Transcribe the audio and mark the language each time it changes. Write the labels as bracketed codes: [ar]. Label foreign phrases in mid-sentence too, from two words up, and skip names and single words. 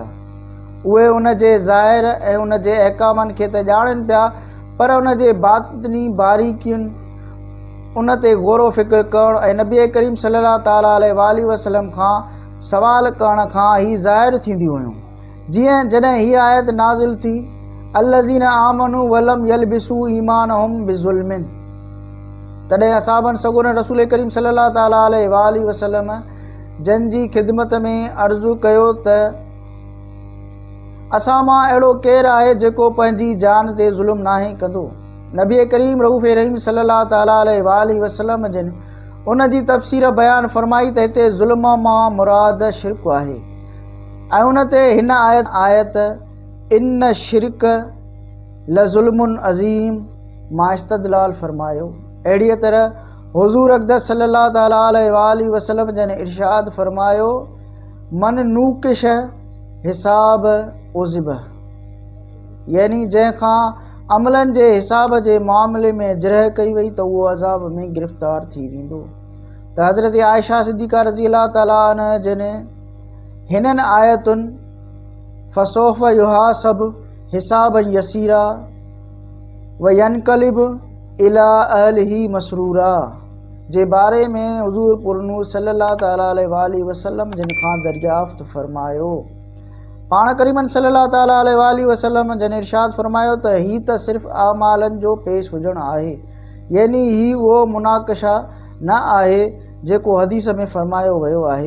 [sd] उहे उन जे ज़ाहिर ऐं उन जे अहकामनि खे त ॼाणनि पिया, पर उन जे बातिनी बारीकियुनि उन ते ग़ौर फ़िक्र करणु ऐं नबी करीम [ar] صلى الله تعالى عليه وسلم [sd] खां सवाल करण खां ही ज़ाहिर थींदियूं हुयूं। जीअं जॾहिं हीअ आयत नाज़िल थी [ar] الذين آمنوا ولم يلبسوا إيمانهم بظلم, [sd] तॾहिं असाबनि सगोरन रसूल करीम [ar] صلى الله تعالى عليه وسلم [sd] जन जी ख़िदमत में अर्ज़ु कयो त असां मां अहिड़ो केरु आहे जेको पंहिंजी जान ते ज़ुल्म नाहे कंदो। नबी करीम रऊफ़ रहीम [ar] صلى الله تعالى عليه وسلم [sd] जिन उन जी तफ़सीर बयानु फरमाई त हिते ज़ुल्म मां मुराद शिरक आहे ऐं उन ते हिन आयत [ar] إن الشرك لظلم عظيم [sd] मां इस्तदलाल फरमायो। अहिड़ीअ तरह हुज़ूर अक़दस [ar] صلى الله تعالى عليه وسلم [sd] जन इरशाद फरमायो [ar] من نوقش الحساب عذب, [sd] यानी जंहिंखां अमलनि जे हिसाब जे मामले में जरह कई वई त उहो अज़ाब में गिरफ़्तार थी वेंदो। त हज़रत आयशा सिद्दीक़ा [ar] رضي الله تعالى عنها [sd] जिन हिननि आयतुनि [ar] فسوف يحاسب حسابا يسيرا وينقلب إلى أهله مسرورا [sd] जे बारे में हुज़ूर पुरनूर [ar] صلى الله تعالى عليه وسلم [sd] जिन खां दरियाफ़्त फरमायो। पाण करीमन [ar] صلى الله تعالى عليه وسلم [sd] जन इरशाद फरमायो त ही त सिर्फ़ु आमालनि जो पेश हुजणु आहे, यानी ही उहो मुनाक़शा न आहे जेको हदीस में फरमायो वियो आहे।